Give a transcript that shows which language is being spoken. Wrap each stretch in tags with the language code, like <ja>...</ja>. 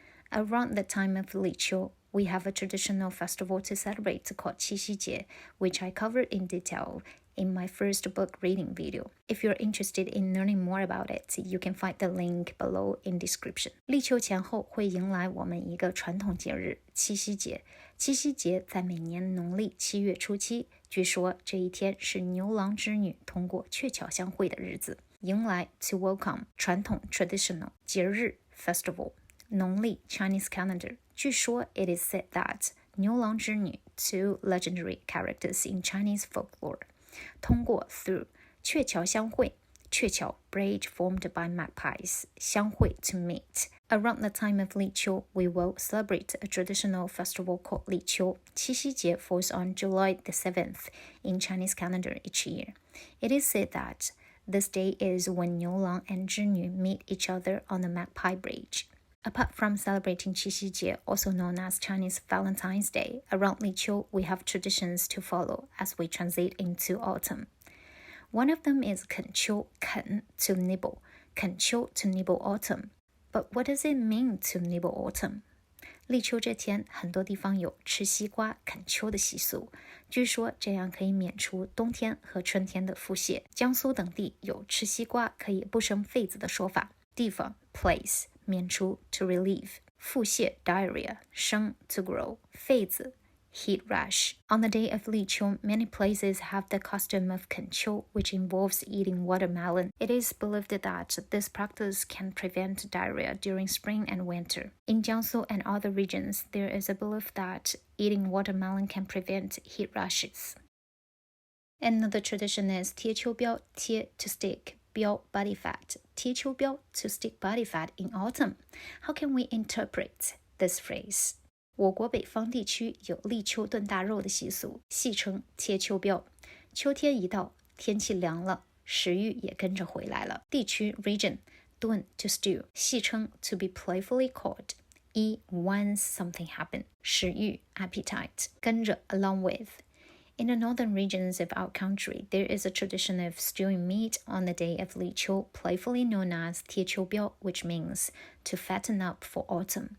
<en>Around the time of Liqiu, we have a traditional festival to celebrate called 七夕节, which I covered in detail in my first book reading video. If you're interested in learning more about it, you can find the link below in description.</en> <zh>立秋前后会迎来我们一个传统节日七夕节。七夕节在每年农历7月初7，据说这一天是牛郎织女通过鹊桥相会的日子。</zh> <en>迎来 to welcome 传统 traditional 节日 festival 农历 Chinese calendar. 据说 it is said that 牛郎织女 two legendary characters in Chinese folklore. 通过 through 鹊桥相会，鹊桥 bridge formed by magpies, 相会 to meet. Around the time of Liqiu, we will celebrate a traditional festival called Liqiu. 七夕节 falls on July the 7th in Chinese calendar each year. It is said that this day is when 牛郎 and 织女 meet each other on the magpie bridge. Apart from celebrating 七夕节, also known as Chinese Valentine's Day, around Liqiu, we have traditions to follow as we transit into autumn. One of them is 啃秋, 啃 to nibble, 啃秋 to nibble autumn. But what does it mean to nibble autumn?</en> <zh>立秋这天，很多地方有吃西瓜啃秋的习俗，据说这样可以免除冬天和春天的腹泻。江苏等地有吃西瓜可以不生痱子的说法。</zh> <en>地方 place 免除 to relieve 腹泻 diarrhea 生 to grow 痱子 heat rash. On the day of Liqiu, many places have the custom of 啃秋 which involves eating watermelon. It is believed that this practice can prevent diarrhea during spring and winter. In Jiangsu and other regions, there is a belief that eating watermelon can prevent heat rashes. Another tradition is 贴秋膘 贴 to stick 膘 body fat 贴秋膘 to stick body fat in autumn. How can we interpret this phrase?</en> <zh>我国北方地区有立秋炖大肉的习俗，戏称贴秋膘。秋天一到，天气凉了，食欲也跟着回来了。</zh> <en>地区 region 炖 to stew 戏称 to be playfully called eat once something happen 食欲 appetite 跟着 along with。In the northern regions of our country, there is a tradition of stewing meat on the day of Liqiu, playfully known as 贴秋膘, which means to fatten up for autumn.</en>